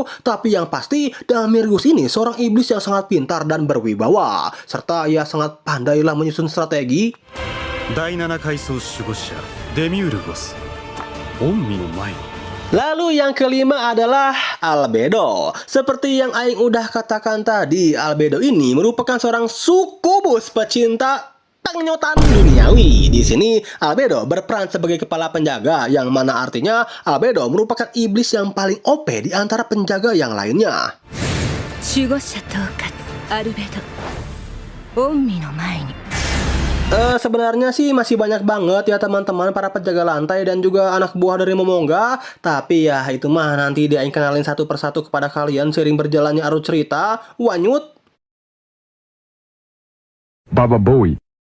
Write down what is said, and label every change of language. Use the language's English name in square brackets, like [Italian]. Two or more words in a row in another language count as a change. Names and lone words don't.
[Indonesian] Tapi yang pasti Damirgus ini seorang iblis yang sangat pintar dan berwibawa, serta ia sangat pandailah menyusun strategi. [Japanese] 第7階層守護者デミュールゴス御身の前に [Indonesian] Lalu yang kelima adalah Albedo. Seperti yang Aing udah katakan tadi, Albedo ini merupakan seorang sukubus pecinta penyotan duniawi. Di sini Albedo berperan sebagai kepala penjaga, yang mana artinya Albedo merupakan iblis yang paling OP di antara penjaga yang lainnya. [Japanese] 守護者統括アルベド御身の前に [Indonesian] Sebenarnya sih masih banyak banget ya teman-teman para penjaga lantai dan juga anak buah dari Momonga. Tapi ya itu mah nanti dia kenalin satu persatu kepada kalian seiring berjalannya arus cerita. Wanyut. Baba Boy.